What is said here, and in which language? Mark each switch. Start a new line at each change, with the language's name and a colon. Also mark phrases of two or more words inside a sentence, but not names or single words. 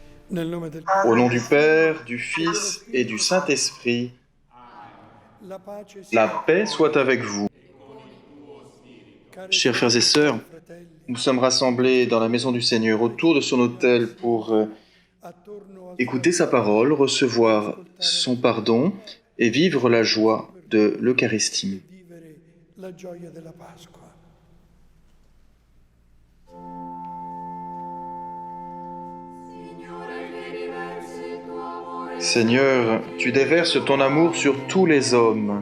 Italian: Nel nome del
French: Au nom
Italian: Padre,
French: du Père, du Fils et du Saint-Esprit,
Italian: la pace la sia
French: paix
Italian: con
French: soit avec vous.
Italian: cari
French: Chers frères et
Italian: sorelle,
French: sœurs,
Italian: cari fratelli,
French: nous sommes rassemblés dans la maison du Seigneur autour de son autel pour
Italian: attorno al suo
French: écouter sa
Italian: altare
French: parole,
Italian: per
French: recevoir
Italian: ascoltare la
French: son
Italian: sua
French: pardon
Italian: parola
French: et vivre la
Italian: e così
French: joie de
Italian: perdonare
French: l'Eucharistie.
Italian: e vivere la gioia della Pasqua.
French: Seigneur, tu déverses ton amour sur tous les hommes.